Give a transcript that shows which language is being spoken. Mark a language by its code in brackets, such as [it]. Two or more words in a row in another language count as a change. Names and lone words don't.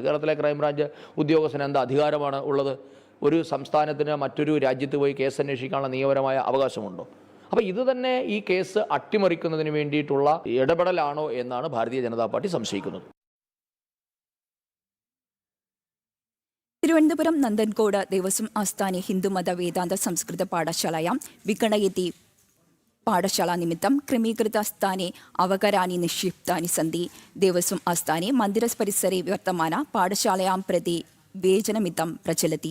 [ml] കേരളത്തിലെ ക്രൈംബ്രാഞ്ച് ഉദ്യോഗസ്ഥന് എന്താ അധികാരമാണ് ഉള്ളത്? ഒരു സംസ്ഥാനത്തിന് മറ്റൊരു രാജ്യത്ത് പോയി കേസ് അന്വേഷിക്കാനുള്ള നിയമപരമായ അവകാശമുണ്ടോ? അപ്പോൾ ഇത് തന്നെ ഈ കേസ് അട്ടിമറിക്കുന്നതിന് വേണ്ടിയിട്ടുള്ള ഇടപെടലാണോ എന്നാണ് ഭാരതീയ ജനതാ പാർട്ടി സംശയിക്കുന്നത്. [sa] തിരുവനന്തപുരം നന്ദൻകോട് ദേവസ്വം ആസ്ഥാനെ ഹിന്ദുമത വേദാന്ത സംസ്കൃത പാഠശാലായാं विगणयति पाठशाला निमित्तं क्रमा स्थाने अवकराणि निक्षिप्तानि सन्ति। देवस्वम् आस्थाने मन्दिरपरिसरे वर्तमान पाठशालायां प्रति वेजनमितं प्रचलति।